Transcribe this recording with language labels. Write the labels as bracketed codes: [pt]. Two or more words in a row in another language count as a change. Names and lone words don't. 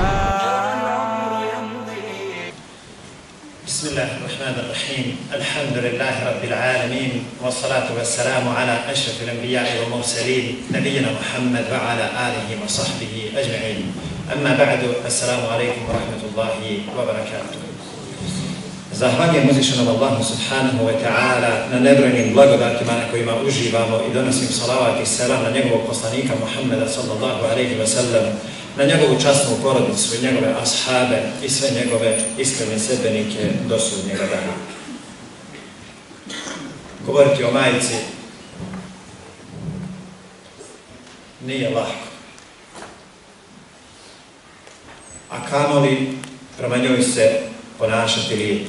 [ar] بسم الله الرحمن الرحيم الحمد لله رب العالمين والصلاة والسلام على أشرف الأنبياء والمرسلين نبينا محمد وعلى آله وصحبه أجمعين أما بعد السلام عليكم ورحمة الله وبركاته. [bs] Zahvaljujem uzvišenom Allahu [ar] سبحانه وتعالى [bs] na nebrojenim blagodatima na kojima uživamo i donosim salavat i selam na njegovog poslanika Muhammeda [ar] صلى الله عليه وسلم, [bs] na njegovu časnu porodicu i njegove ashabe i sve njegove iskrene sledbenike do sudnjega dana. Govoriti o majici nije lahko, a kamoli prema njoj se ponašati lijepo.